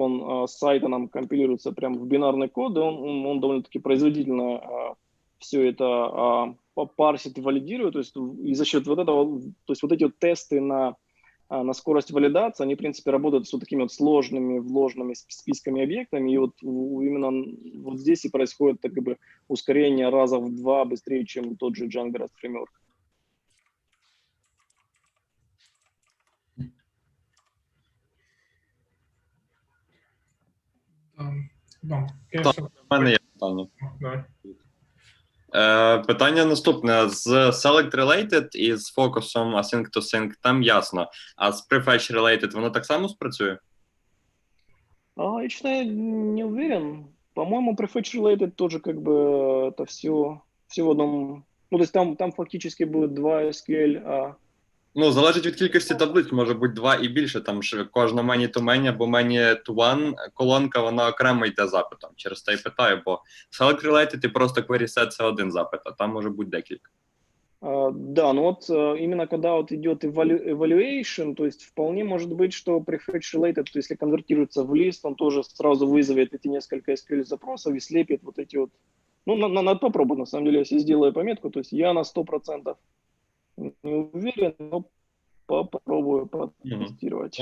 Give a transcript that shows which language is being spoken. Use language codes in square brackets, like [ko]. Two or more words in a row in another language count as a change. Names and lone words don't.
[ru] он с сайта нам компилируется прямо в бинарный код, он довольно-таки производительно все это парсит и валидирует, то есть и за счет вот этого, то есть вот эти вот тесты на скорость валидации, они, в принципе, работают с вот такими вот сложными вложенными списками объектами, и вот именно вот здесь и происходит так, как бы ускорение раза в 2 быстрее, чем тот же Django Rust Framework. [uk] У мене є питання. Питання наступне. З Select Related і з фокусом Async to Sync там ясно. А з Prefetch Related воно так само спрацює? [ru] Я, честно, не уверен. По-моему, Prefetch Related тоже как бы это все в одном... Ну, то есть там фактически будет 2 SQL, [uk] Ну, залежить від кількості таблиць, може бути 2 і більше, там ж кожна [en] many-to-many [uk] або [en] many-to-one [uk] колонка, вона окремо йде запитом. Через те й питаю, бо Select Related і просто query set – це один запит, а там може бути декілька. [ru] Да, но вот именно когда вот идет evaluation, то есть вполне может быть, что prefetch related, то есть если конвертируется в лист, он тоже сразу вызовет эти несколько SQL запросов и слепит вот эти вот. Ну, надо попробовать, на самом деле, если сделаю пометку, то есть я на 100% не уверен, но попробую потестировать.